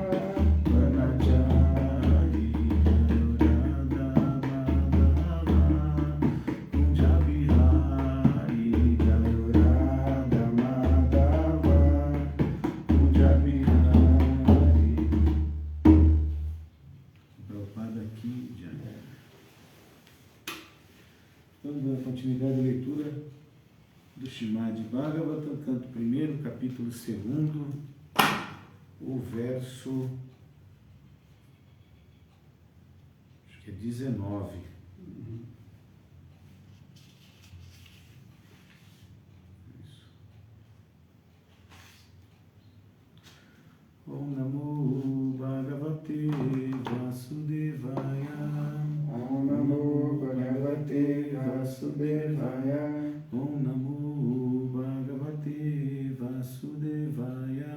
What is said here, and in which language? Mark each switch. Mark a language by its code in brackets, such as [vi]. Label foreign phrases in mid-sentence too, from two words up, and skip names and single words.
[sa] Vanachari, Jayo Radha Madhava Kunja Bihari, Jayo Radha Madhava Kunja Bihari. [pt] Prabhupada aqui já. Vamos dar continuidade à leitura do Srimad Bhagavatam, canto 1º, capítulo 2º, o verso, acho que é 19. Isso. [sa] Om Namo Bhagavate Vasudevaya. Om Namo Bhagavate Vasudevaya. Om Namo Bhagavate Vasudevaya.